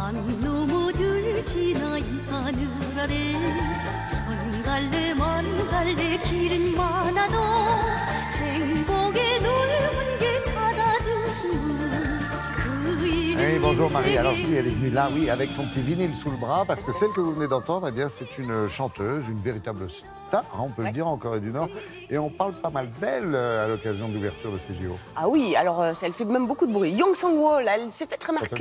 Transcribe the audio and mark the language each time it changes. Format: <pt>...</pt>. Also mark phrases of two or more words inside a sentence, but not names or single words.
<ko>산 너머들 지나 이 하늘 아래 천 갈래 만 갈래 길은 많아도 행복의 넓은 길 찾아주신 분</ko> <fr>Hey, bonjour Marie, alors je dis, elle est venue là, oui, avec son petit vinyle sous le bras, parce que celle que vous venez d'entendre, eh bien, c'est une chanteuse, une véritable star, hein, on peut le dire, en Corée du Nord, et on parle pas mal d'elle à l'occasion de l'ouverture de ces JO. Ah oui, alors elle fait même beaucoup de bruit. Young Sang-wol, elle s'est fait remarquer.</fr>